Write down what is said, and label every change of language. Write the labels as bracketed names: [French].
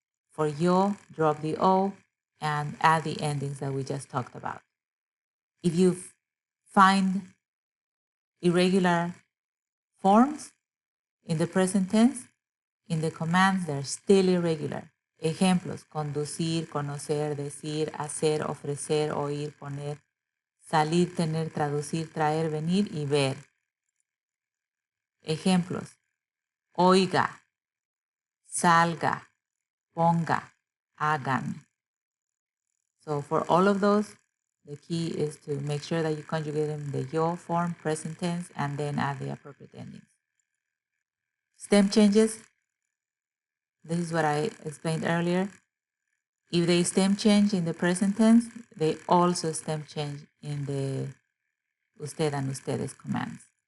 [English] For yo, drop the o and add the endings that we just talked about. If you find irregular forms in the present tense, in the commands they're still irregular. [Spanish] Ejemplos: conducir, conocer, decir, hacer, ofrecer, oír, poner, salir, tener, traducir, traer, venir y ver. Ejemplos: oiga, salga, ponga, hagan. [English] So for all of those, the key is to make sure that you conjugate them in the yo form, present tense, and then add the appropriate endings. Stem changes. This is what I explained earlier. If they stem change in the present tense, they also stem change in the usted and ustedes commands.